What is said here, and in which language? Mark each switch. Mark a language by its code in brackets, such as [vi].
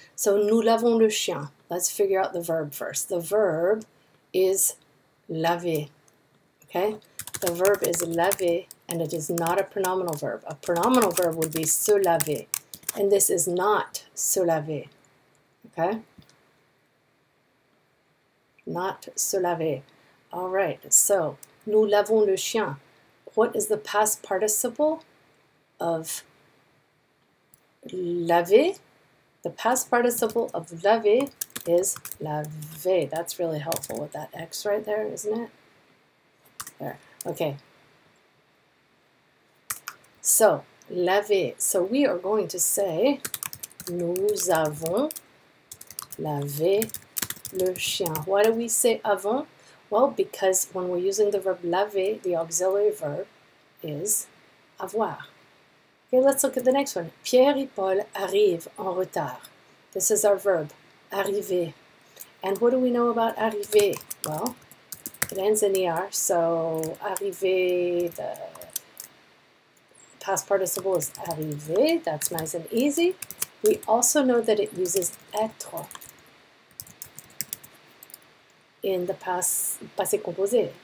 [en] So, [fr] nous lavons le chien. [en] Let's figure out the verb first. The verb is laver, okay? The verb is laver, and it is not a pronominal verb. A pronominal verb would be se laver, and this is not se laver, okay? Not se laver. All right, so, [fr] nous lavons le chien. [en] What is the past participle of laver? The past participle of laver is laver. That's really helpful with that X right there, isn't it? There. Okay. So, laver. So we are going to say, [fr] nous avons lavé le chien. [en] Why do we say avons? Well, because when we're using the verb laver, the auxiliary verb is avoir. Okay, let's look at the next one. [fr] Pierre et Paul arrivent en retard. [en] This is our verb, arriver. And what do we know about arriver? Well, it ends in er, so arriver, the past participle is arriver. That's nice and easy. We also know that it uses être in the passé composé.